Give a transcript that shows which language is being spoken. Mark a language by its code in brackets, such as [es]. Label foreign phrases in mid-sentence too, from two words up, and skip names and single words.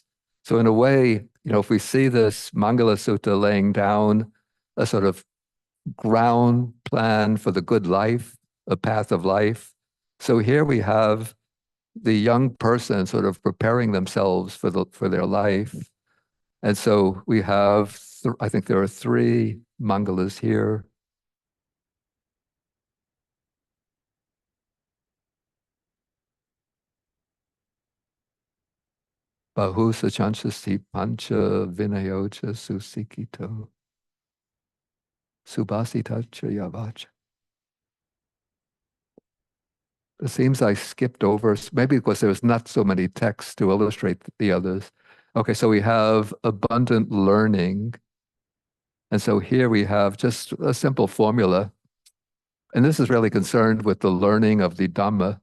[en] So in a way, if we see this Mangala Sutta laying down a sort of ground plan for the good life, a path of life. So here we have the young person sort of preparing themselves for their life. And so we have, I think there are 3 mangalas here. [pi] Bahu sachansasi pancha vinayocha susikito subhasitacha yavacha. [en] It seems I skipped over, maybe because there was not so many texts to illustrate the others. Okay, so we have abundant learning. And so here we have just a simple formula. And this is really concerned with the learning of the Dhamma.